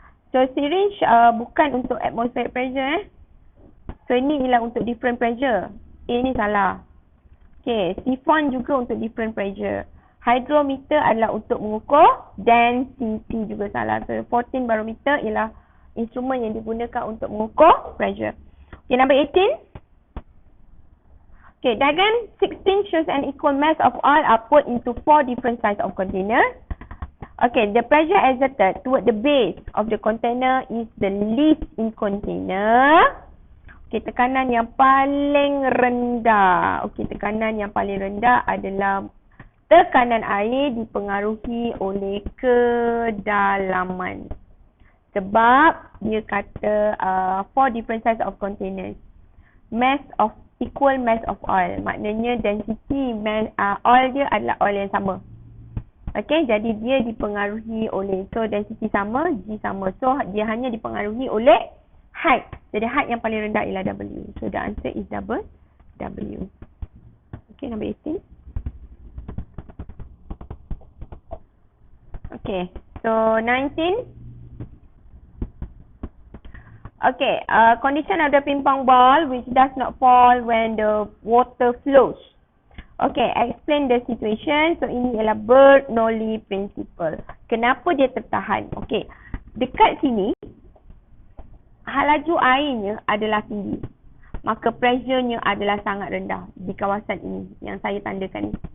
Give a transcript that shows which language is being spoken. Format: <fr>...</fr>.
<ms>So, syringe bukan untuk atmospheric pressure So, ini ialah untuk different pressure. Ini salah. Okay, siphon juga untuk different pressure. Hydrometer adalah untuk mengukur density juga salah. So, 14 barometer ialah instrumen yang digunakan untuk mengukur pressure.</ms> <en>Okay, number 18. Okay, diagram 16 shows an equal mass of oil are put into 4 different size of containers. Okay, the pressure exerted toward the base of the container is the least in container.</en> <ms>Okey, tekanan yang paling rendah. Okey, tekanan yang paling rendah adalah tekanan air dipengaruhi oleh kedalaman. Sebab dia kata 4</ms> <en>different size of containers. Equal mass of oil.</en> <ms>Maknanya density oil dia adalah oil yang sama. Okey, jadi dia dipengaruhi oleh, so density sama, G sama. So dia hanya dipengaruhi oleh height. Jadi height yang paling rendah ialah W.</ms> <en>So the answer is W. Okey, number 18. Okay, so 19. Okay, condition of the ping pong ball which does not fall when the water flows. Okay, explain the situation.</en> <ms>So ini ialah Bernoulli principle. Kenapa dia tertahan? Okay, dekat sini laju airnya adalah tinggi, maka pressure-nya adalah sangat rendah di kawasan ini yang saya tandakan ni.</ms>